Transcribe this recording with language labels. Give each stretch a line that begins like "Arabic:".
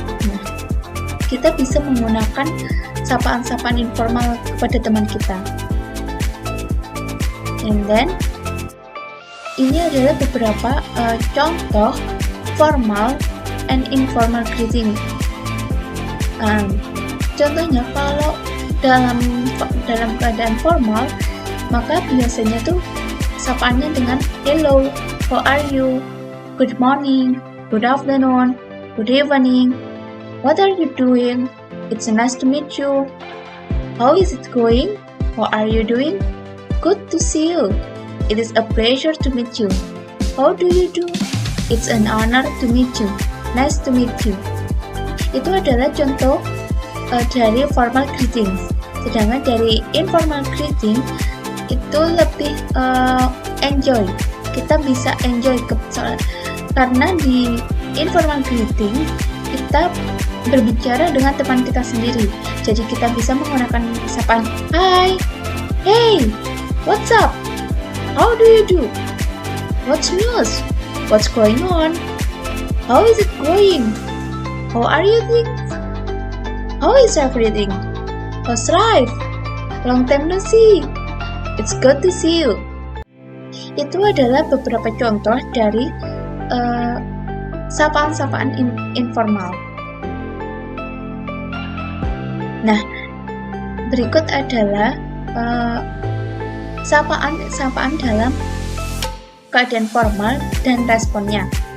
Indonesian: Nah, kita bisa menggunakan sapaan-sapaan informal kepada teman kita.
English: And then,
Indonesian: ini adalah beberapa contoh formal and informal greeting. Contohnya kalau dalam keadaan formal, maka biasanya tuh sapaannya dengan
English: hello, how are you, good morning, good afternoon, good evening, what are you doing, it's nice to meet you, how is it going, how are you doing, good to see you, it is a pleasure to meet you, how do you do, it's an honor to meet you, nice to meet you.
Indonesian: Itu adalah contoh dari formal greetings. Sedangkan dari informal greeting itu lebih enjoy. Kita bisa enjoy karena di informal greeting kita berbicara dengan teman kita sendiri. Jadi kita bisa menggunakan sapaan
English: hi, hey, what's up, how do you do, what's news, what's going on, how is it going, how are you doing, how is everything, how's life, long time no see, it's good to see you.
Indonesian: Itu adalah beberapa contoh dari sapaan-sapaan informal. Nah, berikut adalah sapaan dalam keadaan formal dan responnya.